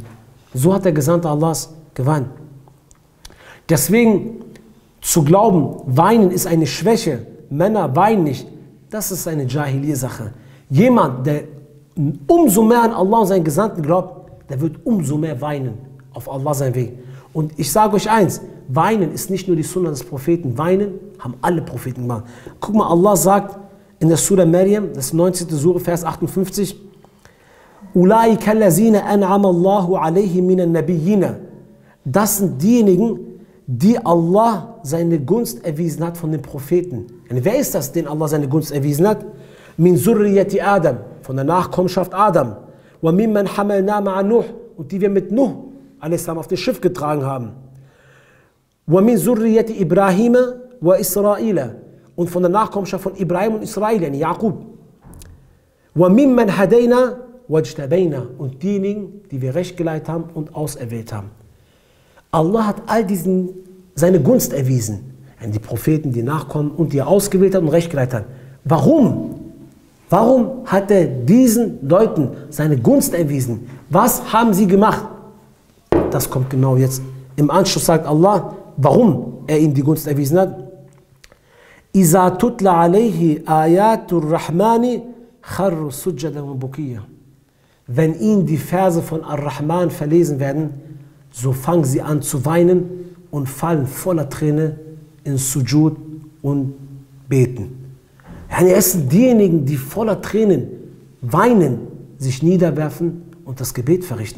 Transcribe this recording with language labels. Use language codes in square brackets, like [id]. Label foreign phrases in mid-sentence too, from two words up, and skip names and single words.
[de] So hat der Gesandte Allahs geweint. Deswegen zu glauben, weinen ist eine Schwäche, Männer weinen nicht, das ist eine Jahiliyyah-Sache. Jemand, der umso mehr an Allah und seinen Gesandten glaubt, der wird umso mehr weinen auf Allah seinen Weg. Und ich sage euch eins, weinen ist nicht nur die Sunna des Propheten, weinen haben alle Propheten gemacht. Guck mal, Allah sagt in der Surah Maryam, das 19. [ar] Surah, Vers 58, أولئك الذين أنعم الله عليهم من النبيين. [de] Das sind diejenigen, die Allah seine Gunst erwiesen hat von den Propheten. Und wer ist das, den Allah seine Gunst erwiesen hat? [ar] من ذرية آدم, [de] von der Nachkommenschaft Adam. [ar] وممن حملنا مع نوح, [de] und die wir mit Nuh a.s. auf das Schiff getragen haben. [ar] ومن ذرية إبراهيم وإسرائيل, [de] und von der Nachkommenschaft von Ibrahim und Israel, [ar] يعني يعقوب. وممن هدينا واجتبينا, [de] und diejenigen, die wir recht geleitet haben und auserwählt haben. Allah hat all diesen seine Gunst erwiesen. Die Propheten, die nachkommen und die er ausgewählt hat und recht geleitet hat. Warum? Warum hat er diesen Leuten seine Gunst erwiesen? Was haben sie gemacht? Das kommt genau jetzt. Im Anschluss sagt Allah, warum er ihnen die Gunst erwiesen hat. [ar] إذا تتلى عليهم آيات الرحمن خروا سجدا وبكيا. [de] Wenn ihnen die Verse von Ar-Rahman verlesen werden, so fangen sie an zu weinen und fallen voller Träne in Sujud und beten. Es sind diejenigen, die voller Tränen weinen, sich niederwerfen und das Gebet verrichten.